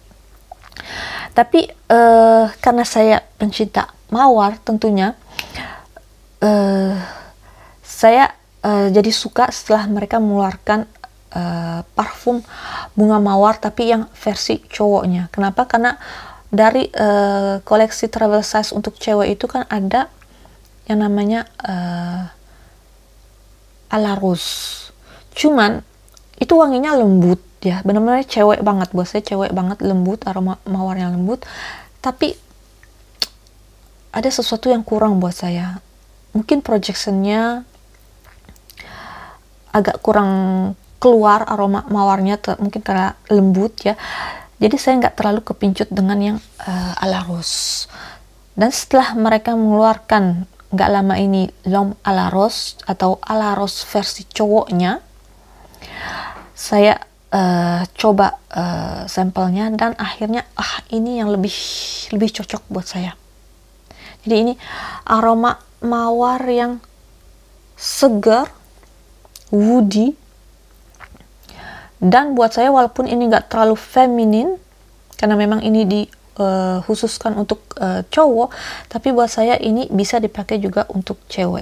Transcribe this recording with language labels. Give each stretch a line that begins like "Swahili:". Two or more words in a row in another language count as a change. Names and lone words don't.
Indonesian: Tapi karena saya pencinta mawar tentunya, saya jadi suka setelah mereka mengeluarkan parfum bunga mawar tapi yang versi cowoknya. Kenapa? Karena dari koleksi travel size untuk cewek itu kan ada yang namanya à la rose. Cuman itu wanginya lembut ya, benar-benar cewek banget. Buat saya cewek banget, lembut, aroma mawarnya lembut. Tapi ada sesuatu yang kurang buat saya. Mungkin projectionnya agak kurang keluar aroma mawarnya, mungkin karena lembut ya. Jadi saya nggak terlalu kepincut dengan yang à la rose. Dan setelah mereka mengeluarkan nggak lama ini L'Homme à la Rose atau à la Rose versi cowoknya, saya coba sampelnya dan akhirnya ini yang lebih cocok buat saya. Jadi ini aroma mawar yang segar, woody, dan buat saya walaupun ini nggak terlalu feminin karena memang ini dikhususkan untuk cowok, tapi buat saya ini bisa dipakai juga untuk cewek.